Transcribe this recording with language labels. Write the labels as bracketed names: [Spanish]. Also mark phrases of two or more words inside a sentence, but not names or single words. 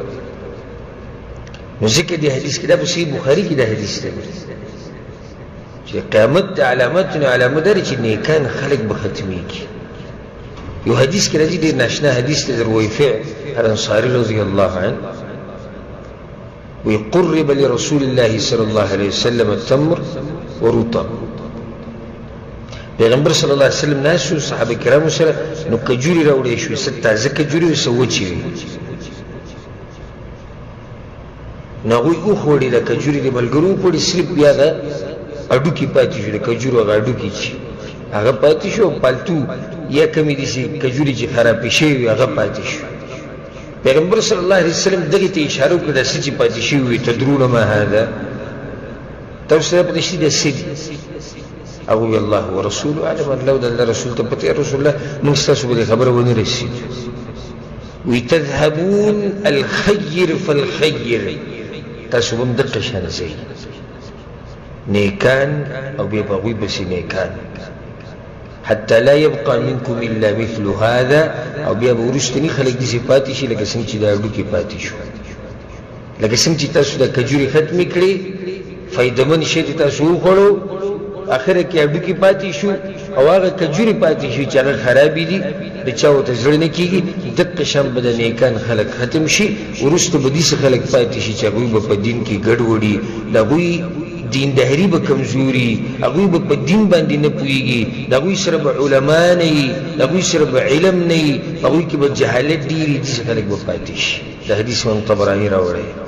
[Pashto] نو ذکر دی حدیث کې دا په صحیح بخاري کې دا حدیث دی چې قیامت د علامتونو علامه ده چې نیکان خلق به ختمېږي یو حدیث کې راځي ډېر ناشنا حدیث دی د رویفع الانصاري [Arabic] رضی الله عنه [Pashto] وی [Arabic] قرب لرسول الله صلی الله علیه وسلم التمر ورطب [Pashto] پیغمبر [Arabic] صلی الله علیه وسلم [Pashto] ناسو صحابه کرامو سره نو کجوري راوړې شوې څه تازه کجوري او څه وچې وې نو هغوی وخوړې د کجوري د ملګرو وخوړې صرف بیا د هډوکي پاتې شو د کجورو هغه هډوکي چې هغه پاتې شو پالتو یا کمې داسې کجوري چې خرابې شوې وي هغه پاتې شو پیغمبر [Arabic] صلی الله علیه وسلم [Pashto] دغې ته اشاره وکړه دا څه چې پاتې شوي وي [Arabic] تدرون ما هذا [Pashto] تاسو سره پته شي دا څه دي هغه وی [Arabic] الله ورسوله اعلم [Pashto] الله د الله رسول ته پته رسول الله موږ ستاسو به دې خبره ونه رسېږي وی [Arabic] تذهبون الخير فالخير [Pashto] تاسو به هم دقه شان ځئ نیکان او بیا به هغوی پسې نیکان [Arabic] حتى لا يبقى منكم إلا مثل هذا [Pashto] او بیا به وروستني خلک داسې پاتې شي لکه څنګه چې دا هډوکي پاتې شو لکه څنګه چې تاسو دا کجوري ختمې کړې فایدهمن شی چې تاسو وخوړو اخره کې هډوکي پاتې شو او هغه کجوري پاتې شو چې هغه خرابې دي د چا ورته زړه نه کېږي دقه شان به د نیکان خلک ختم شي وروسته به داسې خلک پاتې شي چې هغوی به په دین کې ګډوډي د هغوی دینداري به کمزوري هغوی به په دین باندې نه پوهېږي د هغوی سره به علما نه وي د هغوی سره به علم نه وي هغوی کې به جهالت ډېري داسې خلک به پاتې شي د حدیث امام طبراني راوړی